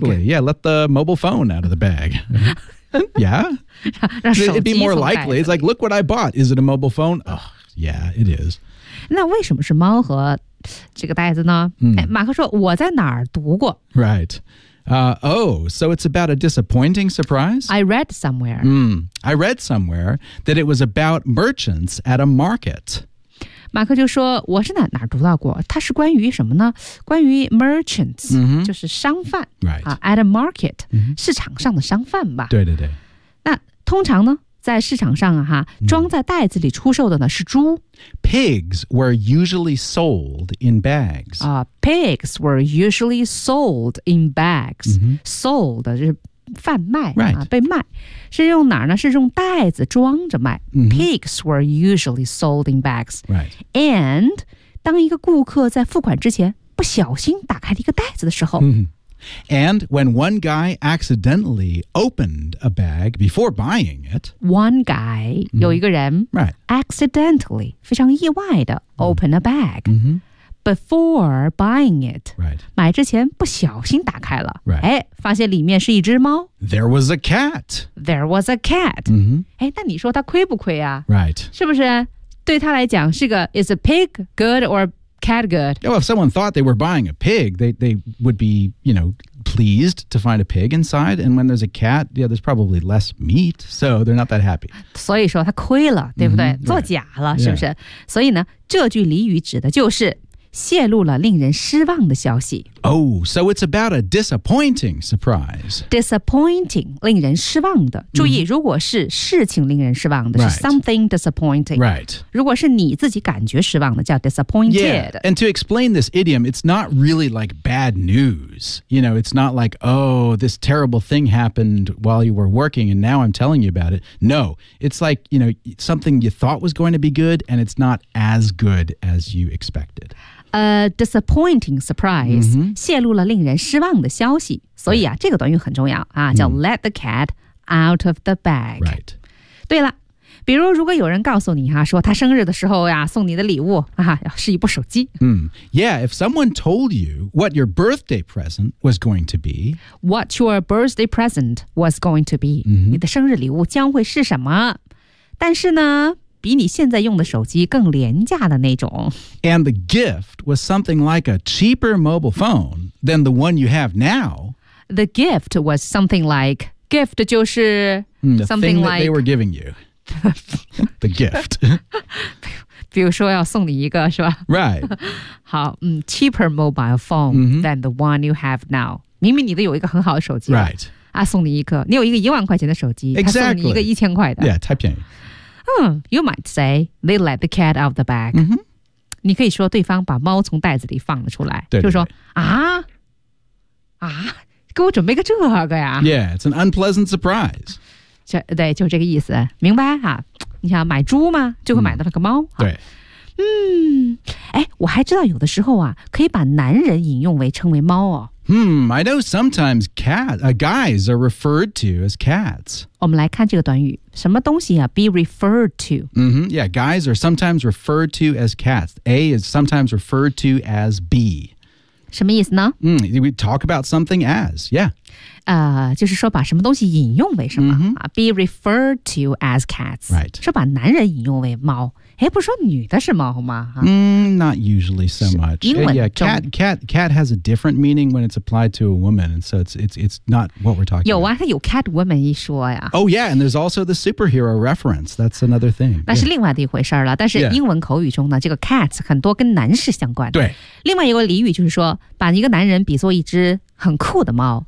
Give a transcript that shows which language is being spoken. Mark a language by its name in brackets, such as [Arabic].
[English] Exactly, yeah, let the mobile phone out of the bag Yeah so, It'd be more likely, it's like, look what I bought Is it a mobile phone? Oh, yeah, it is [Chinese] 那为什么是猫和这个袋子呢、 mm. 哎、马克说我在哪儿读过 [English] RightSo it's about a disappointing surprise? I read somewhere. I read somewhere that it was about merchants at a market. [Chinese] 马克就说我是哪读到过它是关于什么呢关于 merchants,、 mm-hmm. 就是商贩、 [English] right. 啊、at a market,、 mm-hmm. [Chinese] 市场上的商贩吧。对对对。那通常呢在市场上、啊、哈装在袋子里出售的呢是猪。 [English] Pigs were usually sold in bags.、 Pigs were usually sold in bags.、 Mm-hmm. [Chinese] Sold 就是贩卖、啊 [English] right. [Chinese] 被卖。是用哪儿呢是用袋子装着卖。 Mm-hmm. [English] Pigs were usually sold in bags.、 Right. [Chinese] And 当一个顾客在付款之前不小心打开了一个袋子的时候、 mm-hmm. [English] And when one guy accidentally opened a bag before buying it. One guy,、mm-hmm. [Chinese] 有一个人、 [English] right. accidentally, [Chinese] 非常意外的 [English] open a bag、 mm-hmm. before buying it.、 Right. [Chinese] 买之前不小心打开了、 [English] right. [Chinese] 哎、发现里面是一只猫。 [English] There was a cat. There was a cat.、 Mm-hmm. [Chinese] 哎、那你说他亏不亏啊、 [English] right. [Chinese] 是不是对他来讲是个 [English] is a pig good or bad? Cat good. Yeah, well, if someone thought they were buying a pig, they would be, you know, pleased to find a pig inside. And when there's a cat, yeah, there's probably less meat, so they're not that happy. [Chinese] 所以说他亏了，对不对？ Mm-hmm, 做假了， [English] right. [Chinese] 是不是？ [English] Yeah. [Chinese] 所以呢，这句俚语指的就是泄露了令人失望的消息。 [English] Oh, so it's about a disappointing surprise. [Chinese] Disappointing, 令人失望的。注意、mm-hmm. 如果是事情令人失望的、 [English] right. 是 something disappointing. Right. [Chinese] 如果是你自己感觉失望的叫 disappointed. [English] Yeah, and to explain this idiom, it's not really like bad news. You know, it's not like, oh, this terrible thing happened while you were working and now I'm telling you about it. No, it's like, you know, something you thought was going to be good and it's not as good as you expected. A disappointing surprise、 mm-hmm. [Chinese] 泄露了令人失望的消息所以啊、 [English] right. [Chinese] 这个短语很重要啊，叫 [English] let the cat out of the bag、 right. [Chinese] 对了比如如果有人告诉你、啊、说他生日的时候、啊、送你的礼物、啊、是一部手机、 [English] Yeah, if someone told you what your birthday present was going to be What your birthday present was going to be、 mm-hmm. [Chinese] 你的生日礼物将会是什么但是呢比你现在用的手机更廉价的那种。 [English] And the gift was something like a cheaper mobile phone than the one you have now. The gift was something like, gift [Chinese] 就是 [English] something like... The thing that they were giving you. the gift. [Chinese] 比如说要送你一个是吧 [English] Right. 好、cheaper mobile phone、 mm-hmm. than the one you have now. [Chinese] 明明你的有一个很好的手机。 [English] Right. [Chinese] 啊送你一个。你有一个一万块钱的手机。 [English] Exactly. [Chinese] 他送你一个一千块的。 Yeah, 太便宜。 [English] You might say they let the cat out of the bag.、 Mm-hmm. [Chinese] 你可以说对方把猫从袋子里放了出来，对对对就说啊啊，给我准备个这个呀。 [English] Yeah, it's an unpleasant surprise. [Chinese] 这对，就这个意思，明白哈、啊？你想买猪吗？就会买到了个猫。对。哎，我还知道有的时候啊，可以把男人引用为称为猫哦。 [English] I know sometimes guys are referred to as cats. [Chinese] 我们来看这个短语，什么东西啊 ？ [English] Be referred to. Mm-hmm. Yeah, guys are sometimes referred to as cats. A is sometimes referred to as B. [Chinese] 什么意思呢？ [English] We talk about something as. Yeah. [Chinese] 就是说把什么东西引用为什么、 mm-hmm. [English] Be referred to as cats. Right. [Chinese] 说把男人引用为猫。哎，不是说女的是猫吗？ [English] Not usually so much. [Chinese] 英文中 [English] yeah, cat has a different meaning when it's applied to a woman, and so it's not what we're talking about. [Chinese] 有啊，它有 cat woman 一说呀。 [English] Oh yeah, and there's also the superhero reference. That's another thing. [Chinese] 那是另外的一回事了。但是英文口语中呢，这个 cats 很多跟男士相关。对。另外一个俚语就是说，把一个男人比作一只很酷的猫。